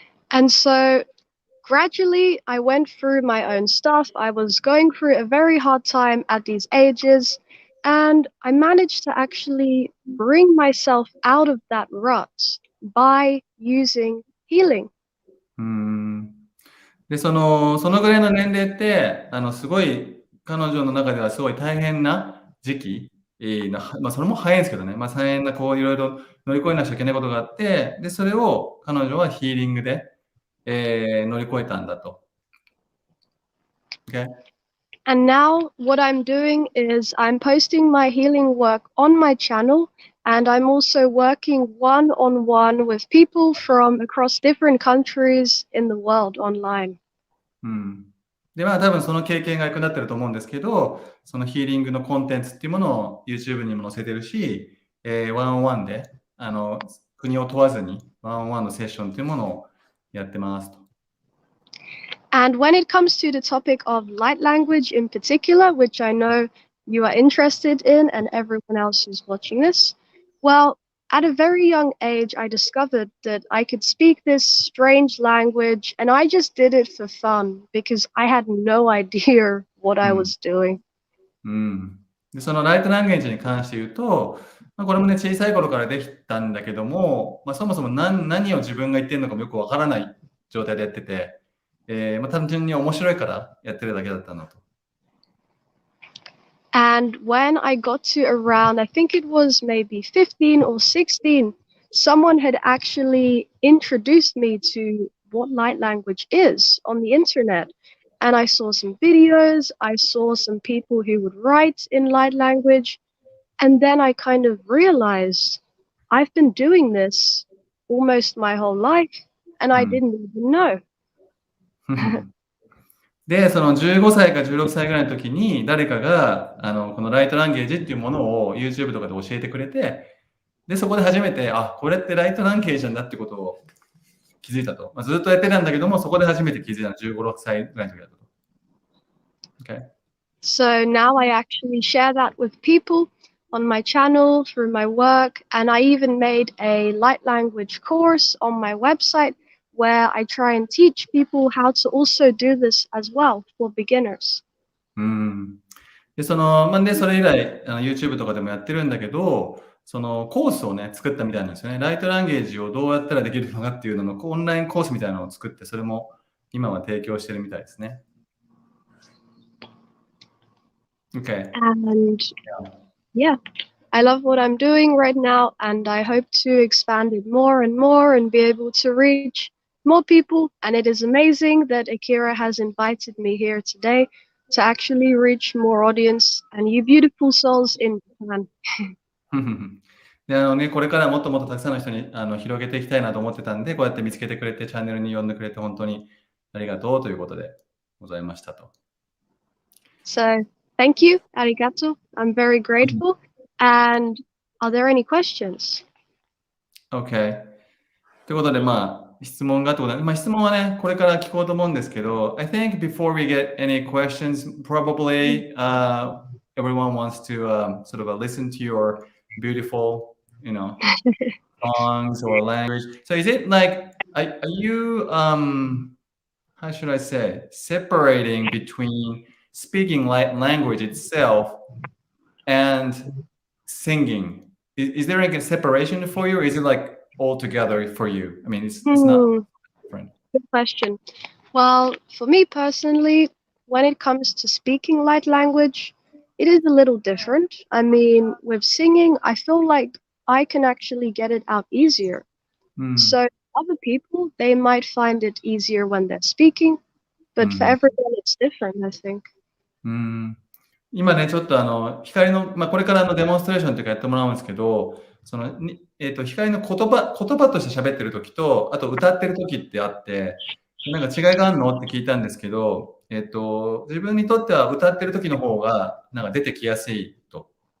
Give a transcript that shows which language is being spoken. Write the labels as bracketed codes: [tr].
[en] And so gradually, I went through my own stuff. I was going through a very hard time at these ages, and I managed to actually bring myself out of that rut by using healing. [ja] で、そのぐらいの年齢って、すごい、彼女の中ではすごい大変な時期、それも早いんですけどね、大変なこういろいろ乗り越えなきゃいけないことがあって、で、それを彼女はヒーリングで、乗り越えたんだと。 [en] Okay? And now what I'm doing is I'm posting my healing work on my channel, and I'm also working one-on-one with people from across different countries in the world online. [ja] で、多分その経験が役立ってると思うんですけど、そのヒーリングのコンテンツっていうものを YouTube にも載せてるし、ワンオンワンで、国を問わずにワンオンワンのセッションっていうものをやってますと。 [en] And when it comes to the topic of light language in particular, which I know you are interested in and everyone else who's watching this, well, at a very young age, I discovered that I could speak this strange language, and I just did it for fun because I had no idea what I was doing. [ja] で、そのライトランゲージに関して言うと、これもね、小さい頃からできたんだけども、そもそも何を自分が言ってるのかもよくわからない状態でやってて、単純に面白いからやってるだけだったのと。 [en] And when I got to around, I think it was maybe 15 or 16, someone had actually introduced me to what light language is on the internet. and I saw some videos. I saw some people who would write in light language. And then I kind of realized I've been doing this almost my whole life, and I didn't even know. [ja] で、その15歳か16歳ぐらいの時に誰かがこのライトランゲージっていうものを YouTube とかで教えてくれて、で、そこで初めて、あ、これってライトランゲージなんだってことを気づいたと。ずっとやってたんだけども、そこで初めて気づいたの15、6歳ぐらいの時だったと。 [en] Okay. So now I actually share that with people on my channel, through my work, and I even made a light language course on my website where I try and teach people how to also do this as well for beginners. [ja] で、それ以来YouTube とかでもやってるんだけど、そのコースをね、作ったみたいなんですよね。ライトランゲージをどうやったらできるのかっていうののオンラインコースみたいなのを作って、それも今は提供してるみたいですね。 [en] Okay. And yeah, I love what I'm doing right now, and I hope to expand it more and more and be able to reach more people. And it is amazing that Akira has invited me here today to actually reach more audience and you beautiful souls in Japan. [ja] で、これからもっともっとたくさんの人に広げていきたいなと思ってたんで、こうやって見つけてくれて、チャンネルに呼んでくれて本当にありがとうということでございましたと。 [en] So, thank you, arigato. I'm very grateful. And are there any questions? Okay. [ja] ということで、質問がってことで、質問はね、これから聞こうと思うんですけど、 [en] I think before we get any questions, probably everyone wants to sort of listen to your beautiful, songs or language. So is it like, are you, how should I say, separating between speaking language itself and singing? Is there like a separation for you, or is it like all together for you? I mean, it's not different. Good question. Well, for me personally, when it comes to speaking light language, it is a little different. I mean, with singing, I feel like I can actually get it out easier. So other people, they might find it easier when they're speaking, but for everyone, it's different, I think. [ja] 今ね、ちょっと光の、これからデモンストレーションというかやってもらうんですけど、光の言葉として喋ってる時と、あと歌ってる時ってあって、なんか違いがあるのって聞いたんですけど、自分にとっては歌ってる時の方がなんか出てきやすいと。